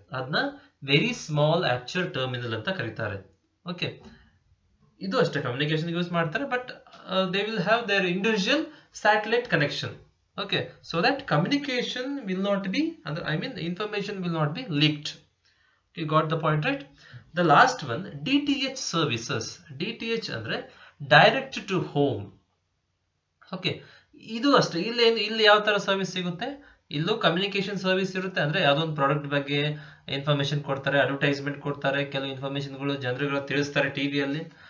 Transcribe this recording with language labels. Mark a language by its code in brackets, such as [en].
[kn] ಅದನ್ನ very small ಆಪ್ಚರ್ terminal ಅಂತ ಕರೀತಾರೆ. [en] okay, [kn] ಇದು ಅಷ್ಟೇ ಕಮ್ಯುನಿಕೇಶನ್ ಯೂಸ್ ಮಾಡ್ತಾರೆ, [en] But they will have their individual satellite connection. Okay, so that communication will not be, information will not be leaked. You got the point, right? The last one, DTH services. [kn] DTH ಅಂದ್ರೆ direct to home. Okay, ಇದು ಅಷ್ಟೇ. ಇಲ್ಲಿ ಯಾವ ತರ service ಸಿಗುತ್ತೆ? ಇಲ್ಲೂ communication service ಇರುತ್ತೆ, ಅಂದ್ರೆ ಯಾವ್ದೋ ಒಂದು ಪ್ರಾಡಕ್ಟ್ ಬಗ್ಗೆ ಇನ್ಫಾರ್ಮೇಶನ್ ಕೊಡ್ತಾರೆ, ಅಡ್ವರ್ಟೈಸ್ಮೆಂಟ್ ಕೊಡ್ತಾರೆ, ಕೆಲವು ಇನ್ಫಾರ್ಮೇಶನ್ಗಳು ಜನರುಗಳು ತಿಳಿಸ್ತಾರೆ ಟಿವಿಯಲ್ಲಿ.